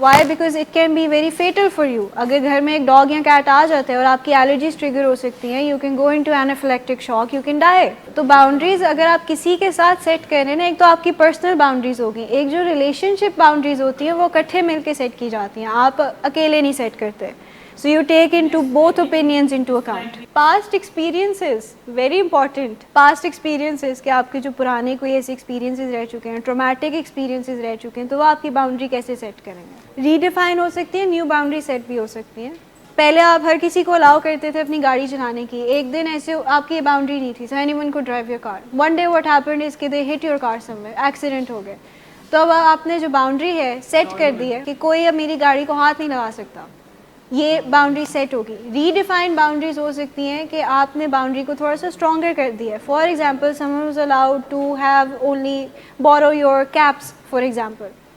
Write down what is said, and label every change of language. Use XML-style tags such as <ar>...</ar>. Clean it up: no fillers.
<en>Why? Because it can be very fatal for you.</en> <ur>اگر گھر میں ایک ڈاگ یا کیٹ آ جاتے ہیں اور آپ کی الرجیز ٹریگر ہو سکتی ہیں،</ur> <en>You can go into anaphylactic shock, you can die.</en> <ur>تو باؤنڈریز اگر آپ کسی کے ساتھ سیٹ کریں نا، ایک تو آپ کی پرسنل باؤنڈریز ہوگی، ایک جو ریلیشن شپ باؤنڈریز ہوتی ہیں وہ اکٹھے مل کے سیٹ کی جاتی ہیں، آپ اکیلے نہیں سیٹ کرتے.</ur> <en>So you take into both opinions into account. Past experiences, very important.</en> <ur>Past experiences کہ آپ کے جو پرانے کوئی ایسے experiences رہ چکے ہیں، traumatic experiences رہ چکے ہیں، تو وہ آپ کی باؤنڈری کیسے سیٹ کریں گے؟ ریڈیفائن ہو سکتی ہے، نیو باؤنڈری سیٹ بھی ہو سکتی ہے. پہلے آپ ہر کسی کو الاؤ کرتے تھے اپنی گاڑی چلانے کی، ایک دن ایسے آپ کی یہ باؤنڈری نہیں تھی،</ur> <en>so anyone could drive your car. One day what happened is کہ they hit your car somewhere, accident</en> <ur>ہو گئے. تو اب آپ نے جو باؤنڈری ہے سیٹ کر دی ہے کہ کوئی اب میری گاڑی کو ہاتھ نہیں لگا سکتا، یہ باؤنڈری سیٹ ہوگی. ری ڈیفائن باؤنڈریز ہو سکتی ہیں کہ آپ نے باؤنڈری کو تھوڑا سا اسٹرانگر کر دیا ہے.</ur> <en>For example someone was allowed to have only borrow your caps for example.</en>